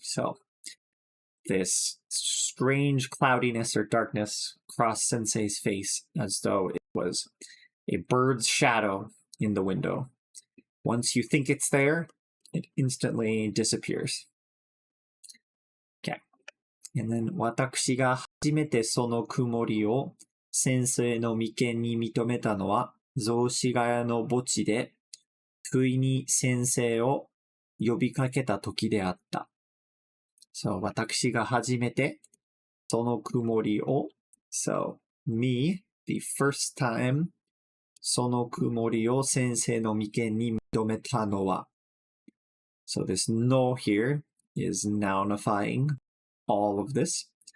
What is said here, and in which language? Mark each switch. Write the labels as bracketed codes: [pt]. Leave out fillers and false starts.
[en] So, this strange cloudiness or darkness crossed Sensei's face as though it was a bird's shadow in the window. Once you think it's there, it instantly disappears. Okay. [ja] And then, 私が初めてその曇りを先生の眉間に認めたのは、雑司ヶ谷の墓地で、不意に先生を呼びかけた時であった。 [en] So, [ja] 私が初めてその曇りを [en] So, me, the first time [ja] その曇りを先生の眉間に認めたのは [en] So this no here is nounifying all of this.